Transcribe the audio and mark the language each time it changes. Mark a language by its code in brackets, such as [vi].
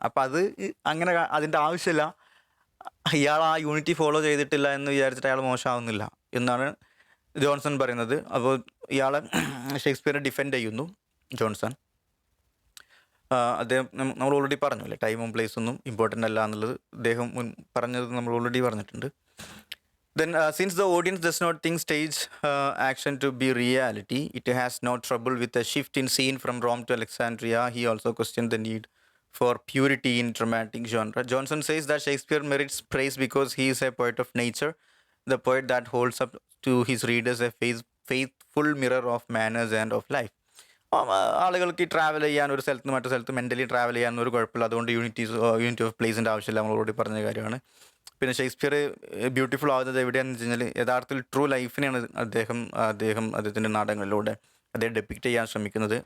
[ml] അപ്പോൾ അത് അങ്ങനെ അതിൻ്റെ ആവശ്യമില്ല. ഇയാൾ ആ യൂണിറ്റി ഫോളോ ചെയ്തിട്ടില്ല എന്ന് വിചാരിച്ചിട്ട് അയാൾ മോശമാവുന്നില്ല എന്നാണ് ജോൺസൺ പറയുന്നത്. അപ്പോൾ ഇയാളെ ഷേക്സ്പിയറെ ഡിഫെൻഡ് ചെയ്യുന്നു ജോൺസൺ. അദ്ദേഹം നമ്മൾ ഓൾറെഡി പറഞ്ഞു അല്ലേ, ടൈമും പ്ലേസൊന്നും ഇമ്പോർട്ടൻ്റ് അല്ല എന്നുള്ളത് അദ്ദേഹം പറഞ്ഞത് നമ്മൾ ഓൾറെഡി പറഞ്ഞിട്ടുണ്ട്. [en] Then since the audience does not think stage action to be reality, it has no trouble with a shift in scene from Rome to Alexandria. He also questioned the need for purity in dramatic genre. Johnson says that Shakespeare merits praise because he is a poet of nature, the poet that holds up to his readers a faithful mirror of manners and of life. [ml] ആളുകൾക്ക് travel ചെയ്യാൻ ഒരു സ്ഥലത്ത് നിന്ന് മറ്റു സ്ഥലത്ത് mentally travel ചെയ്യാനൊരു കുഴപ്പമില്ല. അതുകൊണ്ട് യൂണിറ്റി ഓഫ് പ്ലേസിൻ്റെ ആവശ്യമില്ല, നമ്മൾ ഓൾറെഡി പറഞ്ഞ കാര്യമാണ്. പിന്നെ ഷേക്സ്പിയർ ബ്യൂട്ടിഫുൾ ആവുന്നത് എവിടെയാണെന്ന് വെച്ച് കഴിഞ്ഞാൽ യഥാർത്ഥത്തിൽ ട്രൂ ലൈഫിനെയാണ് അദ്ദേഹത്തിൻ്റെ നാടകങ്ങളിലൂടെ അദ്ദേഹം ഡെപ്പിക്റ്റ് ചെയ്യാൻ ശ്രമിക്കുന്നത്.